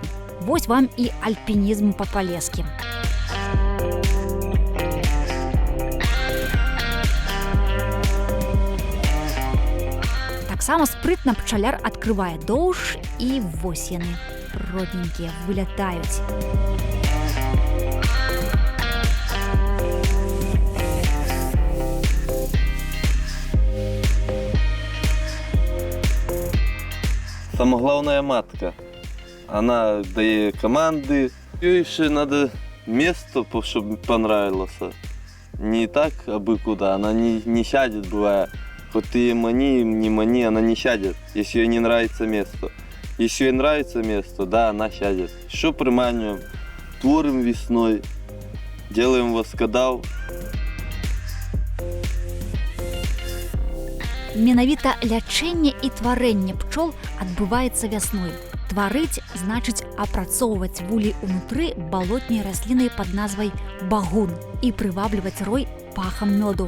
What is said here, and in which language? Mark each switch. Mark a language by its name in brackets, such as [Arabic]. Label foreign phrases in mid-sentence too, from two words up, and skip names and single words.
[Belarusian] Вось вам і альпінізм па-палескі. Таксама спрытна пчаляр адкрывае доўж, і вось яны, родненькія, вылятаюць. [Russian] Самое главное матка. Она дает команды. Ей еще надо место, чтобы понравилось. Не так абы куда. Она не сядет, бывает. Хоть ты мани, не мани, она не сядет, если ей не нравится место. Если ей нравится место, да, она сядет. Еще приманиваем, творим весной, делаем воскодав. [Belarusian] Менавіта лячэнне і тварэнне пчол адбываецца вясной. Тварыць значыць апрацоўваць вулей унутры балотняй раслінай пад назвай багун і прывабліваць рой пахам мёду.